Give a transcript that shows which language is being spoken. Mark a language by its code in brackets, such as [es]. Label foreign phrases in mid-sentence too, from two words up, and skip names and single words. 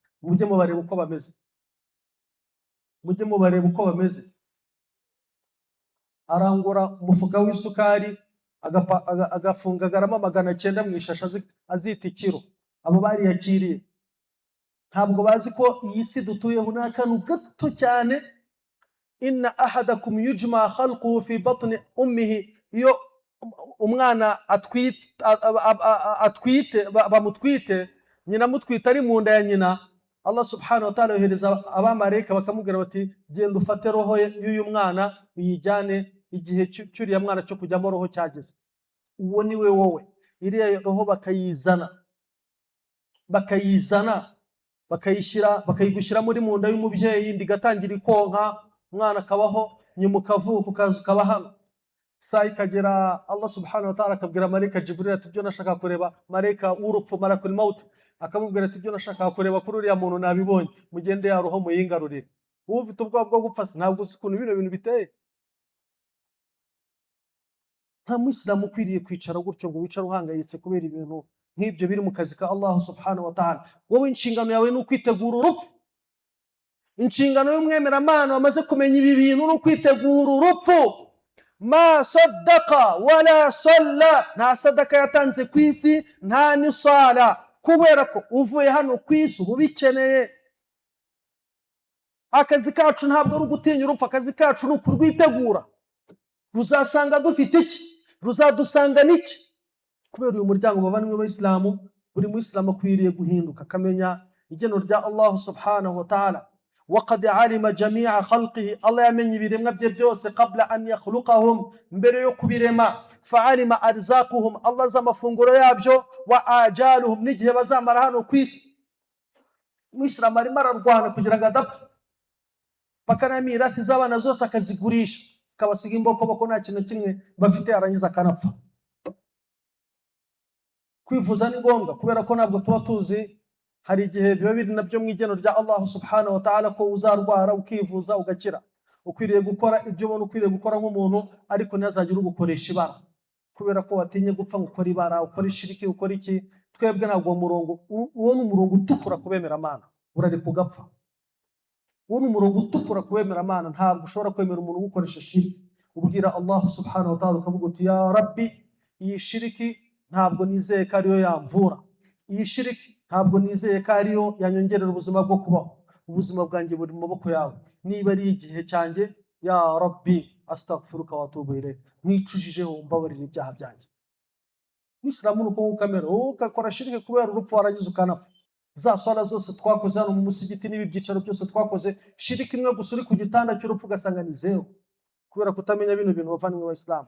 [rw] Mujye mubareba uko bameze, mujye mubareba uko bameze. Arangura umufuka w'isukari agafunga garama 900 mu ishasha azita ikiro. Abo bariyakiriye ntabwo bazi ko iyi si dutuyeho n'akantu gato cyane. [ar] إن أحدكم يجمع خلقه في بطن أمه, [rw] iyo umwana atwite bamutwite, nyina mutwite ari mu nda ya nyina, Allah [ar] سبحانه وتعالى [rw] yohereza abamarayika bakamubwira bati genda ufate roho y'uyu mwana uyijyane, igihe cyuriya mwana cyo kujyamo roho cyageze. Uwo ni we wowe. Iriya roho bakayigushyira muri mu nda y'umubyeyi, ndigatangira ikonka, umwana akabaho, nyuma ukavuka ukaza ukaba hano. Saa ikagera, Allah [ar] سبحانه وتعالى [rw] akabwira malaika Jibril ati ibyo nashaka kureba, malaika w'urupfu [ar] ملك الموت [rw] akamubwira ati ibyo nashaka kureba kuri uriya muntu nabibonye, mugende ya roho muyingarurire. Ubu ufite ubwoba bwo gupfa, ntabwo uzi ukuntu bino bintu biteye. Nta Muislamu ukwiriye kwicara gutyo ngo wicare uhangayitse kubera ibintu nk'ibyo biri mu kazi ka Allah [ar] سبحانه وتعالى. [rw] Wowe inshingano yawe ni ukwitegura urupfu. Inshingano y'umwemeramana wamaze kumenya ibi bintu ni ukwitegura urupfu. [ar] ما صدق ولا صلى, [rw] nta sadaka yatanze ku isi, nta n'isala, kubera ko uvuye hano ku isi uba ubikeneye. Akazi kacu ntabwo ari ugutinya urupfu, akazi kacu ni ukurwitegura. Ruzasanga dufite iki? Ruzadusanga n'iki? Kubera uyu muryango bavandimwe b'Abayisilamu, buri Muislamu akwiriye guhinduka akamenya igeno rya Allah [ar] سبحانه وتعالى. وقد علم جميع خلقه, [rw] Allah yamenye ibiremwa bye byose [ar] قبل أن يخلقهم, [rw] mbere yo kubirema. [ar] فعلم أرزاقهم, [rw] Allah azi amafunguro yabyo, [ar] وآجالهم, [rw] n'igihe bazamara hano ku isi. Muislamu arimo ararwana kugira ngo adapfa, bakana mirathi z'abana zose akazigurisha, akabasiga imbokoboko nta kintu kimwe bafite, arangiza akanapfa. Kwivuza ni ngombwa kubera ko ntabwo tuba tuzi, hari igihe biba biri nabyo mu igeno rya Allah [ar] سبحانه وتعالى [rw] ko uzarwara ukivuza ugakira. Ukwiriye gukora ibyo ubona ukwiriye gukora nk'umuntu, ariko ntazagire ugukoresha ibara, kubera ko watinye gupfa gukora ibara, ukora ishiriki, ukora iki. Twebwe ntabwo umurongo uwo ni umurongo utukura kubemera Imana, urari kugapfa. Uwo ni umurongo utukura kubemera Imana, ntabwo ushobora kwemera umuntu ugukoresha shiriki. Ubwira Allah [ar] سبحانه وتعالى [rw] ukavuga uti [ar] يا رب, [rw] iyi shiriki ntabwo nizeye ko ariyo yamvura, iyi shiriki ntabwo nizeye ko ariyo yanyongerera ubuzima bwo kubaho, ubuzima bwanjye buri mu maboko yawe. Niba ari igihe cyanjye, [ar] يا رب أستغفرك وأتوب إليك, [rw] nkwicujijeho mbabarira ibyaha byanjye. Muislamu nuko ukamera ukakora shiriki kubera urupfu waragize ukanafa. Za swala zose twakoze hano mu musigiti n'ibi byicaro byose twakoze, shiriki imwe gusa uri ku gitanda cy'urupfu ugasanga ni zero, kubera kutamenya bino bintu bavandimwe b'Abayisilamu.